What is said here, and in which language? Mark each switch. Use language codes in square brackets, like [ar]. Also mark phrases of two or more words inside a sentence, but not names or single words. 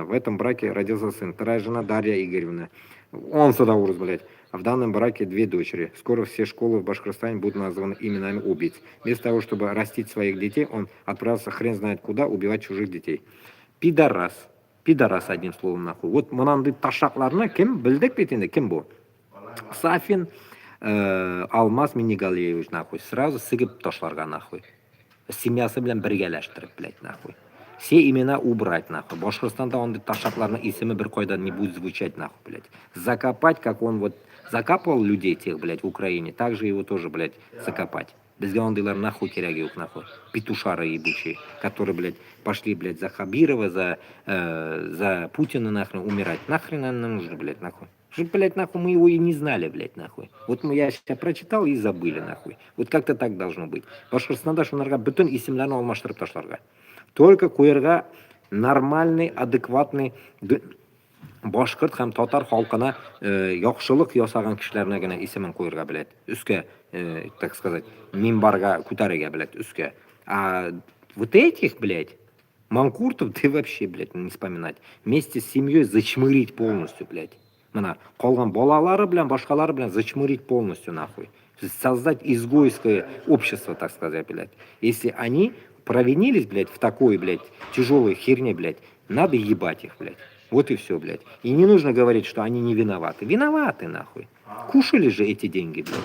[ru] В этом браке родился сын. Вторая жена Дарья Игоревна. Он сюда урос, блядь. А в данном браке 2 дочери. Скоро все школы в Башкортостане будут названы именами убийц. Вместо того, чтобы растить своих детей, он отправился хрен знает куда убивать чужих детей. Пидорас. Пидорас, одним словом, нахуй. [tt] Вот мынандай ташакларны ким билдик бит инде, ким бу? [ru] Сафин Алмаз Минигалеевич, нахуй. [tt] Сразу сыгып ташларга, нахуй. Семьясы белән бергәләштереп, [ru] блядь, нахуй. Все имена убрать, нахуй. [tt] Башкортостанда он ташакларны исеме бер кайда [ru] не будет звучать, нахуй, блядь. Закопать, как он вот закапывал людей тех, блядь, в Украине, также его тоже, блядь, закопать. [tt] Безге ондайлар нахуй кереги юк, [ru] нахуй. Петушары ебучие, которые, блядь, пошли, блядь, за Хабирова, за Путина, нахрен, умирать. Нахрен нам нужно, блядь, нахуй. Что, блядь, нахуй, мы его и не знали, блядь, нахуй. Вот я сейчас прочитал и забыли, нахуй. Вот как-то так должно быть. [tt] Башкортостанда шунарга бүтін исемләрне алмаштырып ташларга. Только куерга [ru] нормальный, адекватный [tt] башкорт һәм татар халкына яхшылык ясаган кешеләрне генә исемен куерга, блядь. Үскә, [ru] так сказать, [tt] минбарга күтәрергә, блядь, үскә. [ru] А вот этих, блядь, манкуртов ты вообще, блядь, не вспоминать. Вместе с семьей зачмырить полностью, блядь. [tt] Мына калган балалары белән, башкалары белән [ru] зачмырить полностью, нахуй. Создать изгойское общество, так сказать, блядь. Если они провинились, блядь, в такой, блядь, тяжелой херне, блядь, надо ебать их, блядь. Вот и все, блядь. И не нужно говорить, что они не виноваты. Виноваты, нахуй. Кушали же эти деньги, блядь.